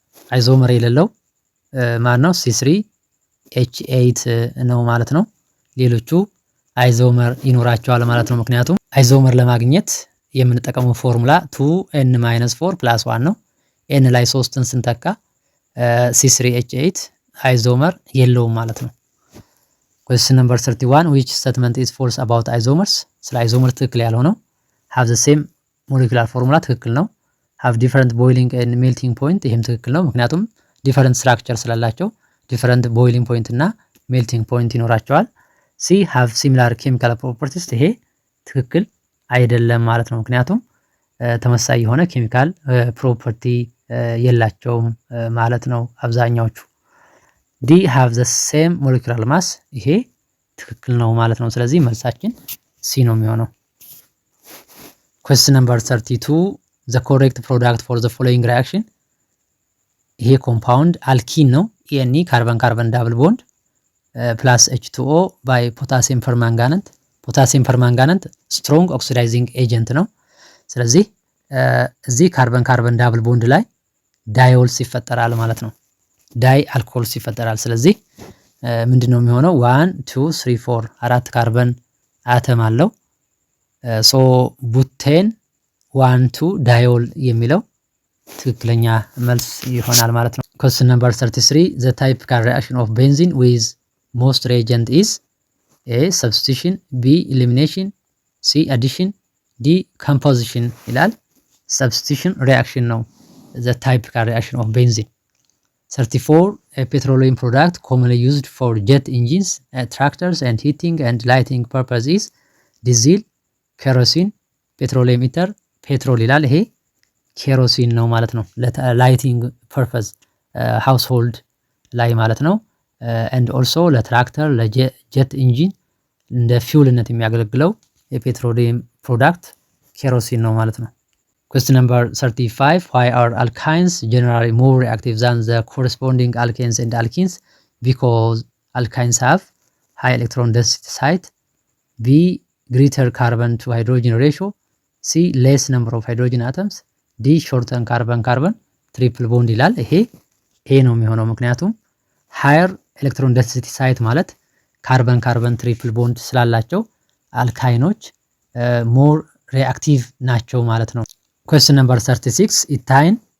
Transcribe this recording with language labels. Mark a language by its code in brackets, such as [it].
[am] አይዞመር የሌለው ማን ነው? C3H8 ነው ማለት ነው። ሌሎቹ አይዞመር ይኖራቸዋል ማለት ነው። ምክንያቱም አይዞመር ለማግኘት የምንጠቀመው ፎርሙላ 2n-4 + 1 ነው። n ላይ 3ን ስንተካ C3H8 አይዞመር የለውም ማለት ነው። [en] Question number 31 which statement is false about isomers? [am] ስለ አይዞመር ትክክል ያልሆነው [en] have the same molecular formula [am] ትክክል ነው። [en] have different boiling and melting point [am] ይሄም ትክክል ነው። ምክንያቱም different structure ስላላቸው different boiling point እና melting point ይኖራቸዋል። [en] C have similar chemical properties [am] ይሄ ትክክል አይደለም ማለት ነው። ምክንያቱም ተመሳሳይ የሆነ ኬሚካል ፕሮፐርቲ የላቸውም ማለት ነው አብዛኛዎቹ። [en] D have the same molecular mass [am] ይሄ ትክክል ነው ማለት ነው። ስለዚህ መልሳችን C ነው የሚሆነው። [en] Question number 32 the correct product for the following reaction [am] ይሄ ኮምፓውንድ አልኪን ነው። [en] ኤኒ ካርበን ካርበን ዳብል ቦንድ ፕላስ H2O ባይ ፖታሲየም ፐርማንጋነንት። [am] ፖታሲየም ፐርማንጋነንት ስትሮንግ ኦክሲዳይዚንግ ኤጀንት ነው። ስለዚህ እዚህ ካርበን ካርበን ዳብል ቦንድ ላይ ዳይኦልስ ይፈጠራል ማለት ነው። ዳይ አልኮልስ ይፈጠራል። ስለዚህ ምንድነው የሚሆነው? 1 2 3 4 አራት ካርበን አተም አለው። ሶ ቡቴን 1 2 ዳይኦል የሚለው ትክክለኛ መልስ ይሆናል ማለት ነው። [en] question number 33 the typical reaction of benzene with most reagent is a substitution, b elimination, c addition, d composition [am] ይላል። [en] substitution reaction ነው the typical reaction of benzene። 34 a petroleum product commonly used for jet engines, tractors and heating and lighting purpose is diesel, kerosene, petroleum ether, petrol [am] ይላል። ይሄ ኬሮሲን ነው ማለት ነው። ለላይቲንግ ፐርፐዝ ሃውስሆልድ ላይ ማለት ነው። ኤንድ ኦልሶ ለትራክተር ለጀት ኢንጂን እንደ ፊውልነት የሚያገለግለው የፔትሮሊየም ፕሮዳክት ኬሮሲን ነው ማለት ነው። [en] question number 35 why are alkynes generally more reactive than the corresponding alkanes and alkenes? because alkynes have high electron density site, b greater carbon to hydrogen ratio, c less number of hydrogen atoms, [am] ዲ ሾርተን ካርበን ካርበን ትሪፕል ቦንድ ይላል። ይሄ ኤ ነው የሚሆነው ምክንያቱም ሃየር ኤሌክትሮን ዴንሲቲ ሳይት ማለት ካርበን ካርበን ትሪፕል ቦንድ ስላላቸው አልካይኖች ሞር ሪአክቲቭ ናቸው ማለት ነው። [en] question number 36 [am] ኢታይን